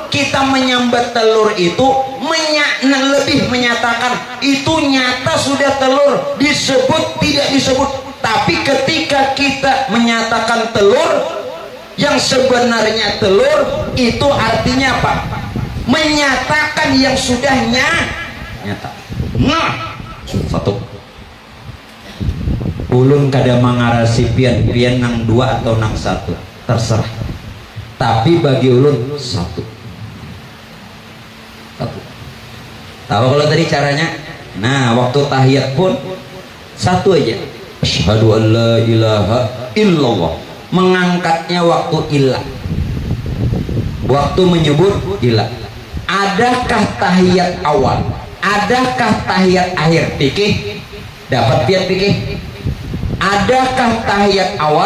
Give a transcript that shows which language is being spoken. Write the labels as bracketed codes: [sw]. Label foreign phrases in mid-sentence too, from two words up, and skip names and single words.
[id] Kita menyambat telur itu lebih menyatakan itu nyata sudah telur, disebut tidak disebut. Tapi ketika kita menyatakan telur yang sebenarnya telur, itu artinya apa? Menyatakan yang sudah nyata. Nah satu. [bjn] Ulun kada mengarasi pian nang dua atau nang satu, terserah. Tapi bagi ulun satu. [id] Tahu kalau tadi caranya? Nah waktu tahiyat pun satu aja. [ar] Asyhadu an la ilaha illallah. [id] Mengangkatnya waktu ilah. Waktu menyebut ilah. Adakah tahiyat awal? Adakah tahiyat akhir? Pikir. Dapat pian pikir. Adakah tahiyat awal?